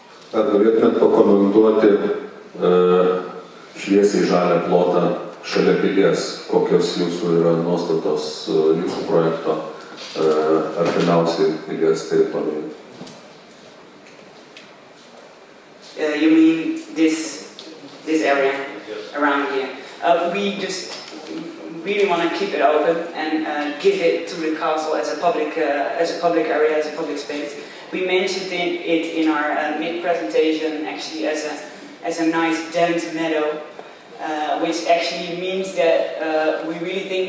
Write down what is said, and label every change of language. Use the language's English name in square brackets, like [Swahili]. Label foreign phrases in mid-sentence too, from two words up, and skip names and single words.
[Lithuanian] Ar galėtumėt pakomentuoti šviesiai žalią plotą šalia pilies, kokios jūsų yra nuostatos jūsų projekto artimiausiai pilies teritorijai? [English] You mean this area around here? We just really want to keep it open and give it to the castle as a public area, as a public space. We mentioned it in our mid-presentation actually as a nice dense meadow, which actually means that we really think